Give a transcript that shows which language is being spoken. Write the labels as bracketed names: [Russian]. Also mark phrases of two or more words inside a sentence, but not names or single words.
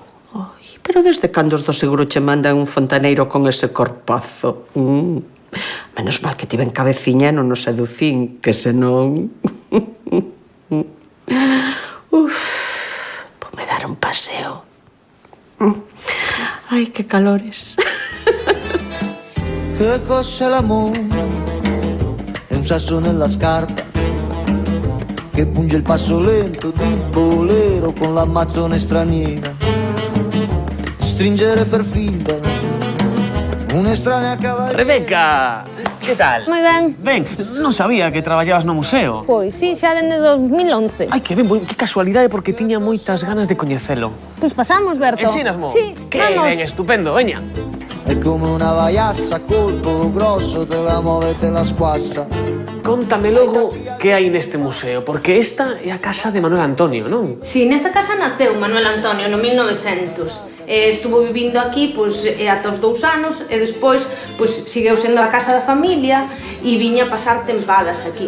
[Galician] Ai, pero desde cando os do seguro che mandan un fontaneiro con ese corpazo? Menos mal que tiven cabeciña e non nos seducín, que senón... Ponme dar un paseo. Ai, que calores. [Italian] Che cos'è l'amore? È un sasso nella scarpa che punge il passo lento di un bolero con l'ammazzone straniera. Stringere per finta un'estranea cavaliera. [Galician] Rebeca, que tal? Moi ben. Ben, non sabía que traballabas no museo. Pois sí, xa dende 2011. Ai, que ben, que casualidade, porque tiña moitas ganas de coñecelo. Pois pasamos, Berto. Ensínasmo? Sí, Que vamos. ben, estupendo, veña. [Italian] È come una vaiassa a colpo grosso, te la muove e te la squassa. [Galician] Contame logo que hai neste museo, porque esta é a casa de Manuel Antonio, non? Sí, nesta casa naceu Manuel Antonio no 1900. Estuvo vivindo aquí ata os 2 anos e despois segueu sendo a casa da familia e viña a pasar tempadas aquí.